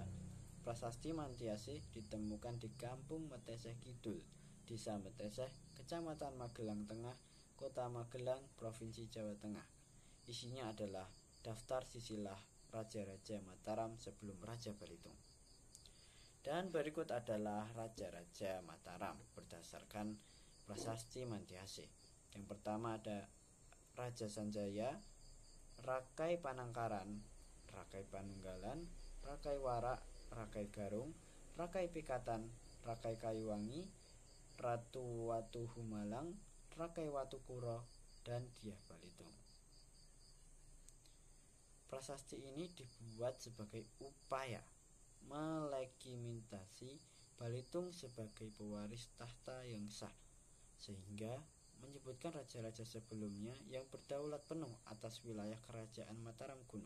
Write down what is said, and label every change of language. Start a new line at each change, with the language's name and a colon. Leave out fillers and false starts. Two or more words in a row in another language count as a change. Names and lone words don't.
Indonesian: Prasasti Mantiasih ditemukan di Kampung Meteseh Kidul, Desa Meteseh, Kecamatan Magelang Tengah, Kota Magelang, Provinsi Jawa Tengah. Isinya adalah daftar silsilah Raja-Raja Mataram sebelum Raja Balitung. Dan berikut adalah Raja-Raja Mataram berdasarkan prasasti Mantiasih. Yang pertama ada Raja Sanjaya, Rakai Panangkaran, Rakai Panunggalan, Rakai Warak, Rakai Garung, Rakai Pikatan, Rakai Kayuwangi, Ratu Watu Humalang, Rakai Watu Kuro, dan Diah Balitung. Prasasti ini dibuat sebagai upaya melegitimasi Balitung sebagai pewaris tahta yang sah, sehingga menyebutkan raja-raja sebelumnya yang berdaulat penuh atas wilayah kerajaan Mataram kuno.